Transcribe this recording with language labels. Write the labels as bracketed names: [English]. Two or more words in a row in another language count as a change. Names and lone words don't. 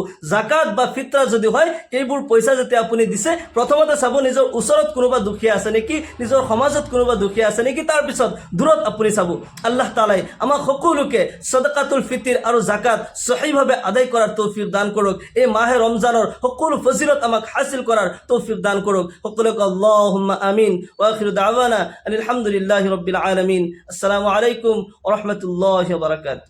[Assamese] জাকাত বা ফিতৰা যদি হয়, এইবোৰ পইচা যেতিয়া আপুনি দিছে, প্ৰথমতে চাব নিজৰ ওচৰত কোনোবা দুখীয়া আছে নেকি, নিজৰ সমাজত কোনোবা দুখীয়া আছে নেকি, তাৰপিছত দূৰত আপুনি চাব। আল্লাহ তাআলাই আমাক সকলোকে সদকাতুল ফিতর আৰু জাকাত সহিভাৱে আদায় কৰাৰ তৌফিক দান কৰক। এই মাহে ৰমজানৰ সকলো ফজিলত আমাক হাসিল কৰাৰ তৌফিক দান কৰক। [Arabic] সকলোকে اللهم آمين. وآخر دعوانا الحمد لله رب العالمين. السلام عليكم ورحمة الله وبركاته.